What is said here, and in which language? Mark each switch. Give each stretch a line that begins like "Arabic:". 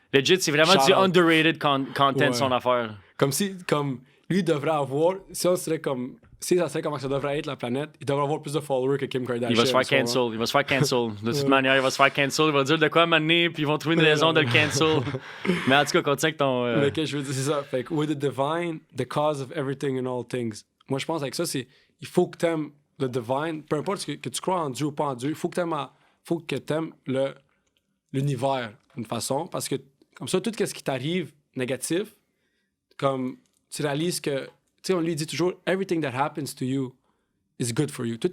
French: Legit, c'est vraiment du
English: underrated content,
French: son affaire. Comme lui devrait avoir, si ça serait comme comment ça devrait être la planète, il devrait avoir plus de followers que Kim Kardashian. Il va se faire cancel. De toute manière, il va se faire cancel. Il va dire de quoi m'amener, puis ils vont trouver une raison de le cancel. Mais en tout cas, continue avec ton... Mais que je veux dire, c'est ça. Fait que
English: with the divine, the cause of everything and all things.
French: Moi, je pense avec ça, c'est il faut que t'aimes le divine, peu importe que tu crois en Dieu ou pas en Dieu, il faut que t'aimes l'univers d'une façon, parce que comme ça, tout ce qui t'arrive négatif, comme tu réalises que, tu sais, on lui dit toujours «
English: Everything that happens to you is good for you ».